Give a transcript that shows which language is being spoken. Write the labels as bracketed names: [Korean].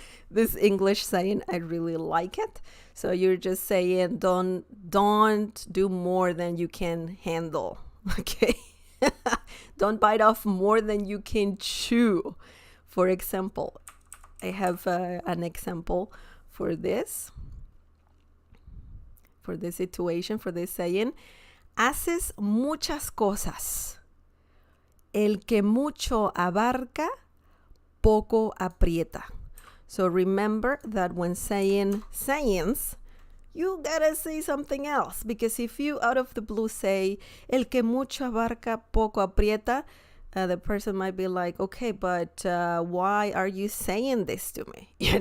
[English] This English saying, I really like it. So you're just saying, don't do more than you can handle. Okay. Don't bite off more than you can chew. For example, I have an example for this situation, for this saying. [Spanish] Haces muchas cosas. El que mucho abarca, poco aprieta. [English] So remember that when saying sayings, you gotta say something else, because if you out of the blue say [Spanish] el que mucho abarca, poco aprieta, [English] the person might be like, okay, but why are you saying this to me?